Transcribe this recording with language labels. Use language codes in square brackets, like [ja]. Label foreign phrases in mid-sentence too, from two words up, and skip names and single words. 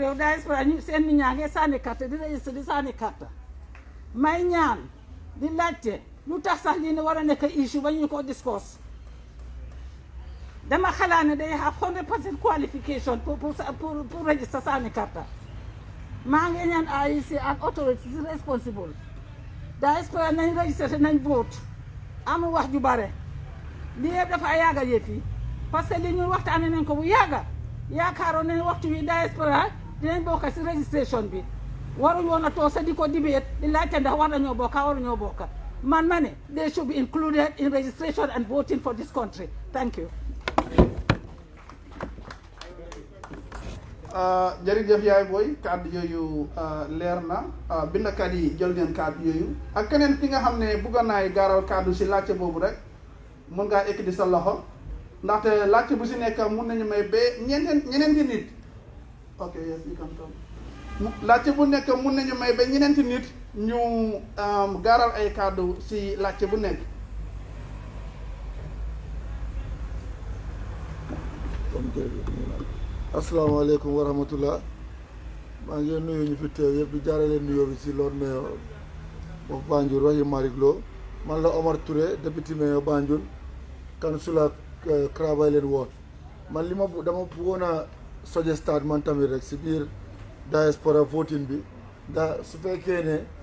[wo] réew diaspora ñu seen nit ñaa ngi sànni carte di registré di sànni carte may ñaan di laajte lu tax sax lii ne war a nekk issue ba ñu ko discuss dama xalaat ne day [en] have 100% qualification [wo] pour register sànni karta maa ngi ñaan IEC ak [en] authorities responsible [wo] diaspora nañ register te nañ vote amul wax ju bare lii yëpp dafa yàgga yëf yi parce que li ñuy waxtaane nañ ko bu yàgga yaakaaroon nañ waxtu wi diaspora dinañ bokk si registration bi waruñ woon a toog sa di ko debate di laajte ndax war nañoo bokka waruñoo bokka man ma ne [en] they should be included in registration and voting for this country. Thank you. [wo] jërëjëf yaay booy kàddu yooyu leer na bindkat yi jël ngeen kàddu yooyu ak keneen ki nga xam ne bugga naay gaaral kàddu si laajte boobu rek mun ngaa ekkati sa loxo ndaxte laajte bu si nekk mun nañu may ba ñeneenti nit [en] ok yes you can come [wo] laajte bu nekk mun nañu may ba ñeneenti nit ñu gaaral ay kàddu si laajte bu nekk. asalaamaaleykum wa rahmatullah maa ngi nuyu ñu fi teew yëpp di jaarale nuyoo bi si Lord Mayor of Banjul Rahim Malick Lowe man la Omar Touré député mayor Banjul councilor Crab Island Ward man li ma dama bëggoon a suggestaat man tamit rek si biir [en] diaspora voting [wo] bi ndax su fekkee ne